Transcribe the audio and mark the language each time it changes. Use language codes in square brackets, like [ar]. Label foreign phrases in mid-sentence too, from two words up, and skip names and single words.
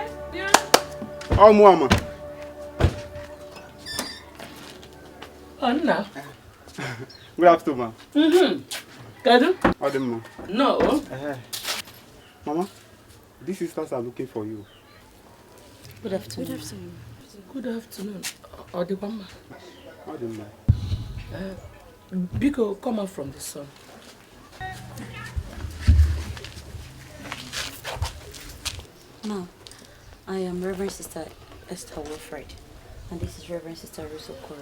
[en] Oh, Mama. Oh, no. Good afternoon, Kadu? Mama. No. Mama, These sisters are looking for you. Good afternoon. Good afternoon. Good afternoon. Odibama. Biko, come out from the sun. No, I am Reverend Sister Esther Wilfred, and this is Reverend Sister Russo Koro.